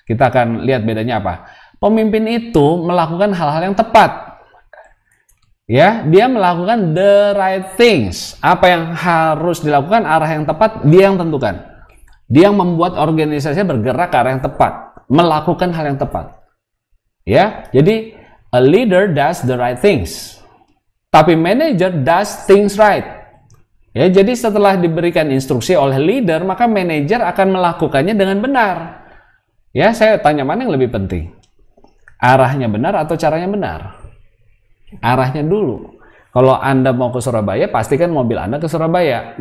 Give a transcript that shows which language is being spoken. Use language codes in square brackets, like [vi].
[id] Kita akan lihat bedanya apa. Pemimpin itu melakukan hal-hal yang tepat. Ya, dia melakukan [en] the right things. [id] Apa yang harus dilakukan, arah yang tepat, dia yang tentukan. Dia yang membuat organisasinya bergerak ke arah yang tepat, melakukan hal yang tepat. Ya, jadi [en] a leader does the right things. [id] Tapi [en] manager does things right. [id] Ya, jadi setelah diberikan instruksi oleh leader, maka manajer akan melakukannya dengan benar. Ya, saya tanya, mana yang lebih penting? Arahnya benar atau caranya benar? Arahnya dulu. Kalau Anda mau ke Surabaya, pastikan mobil Anda ke Surabaya.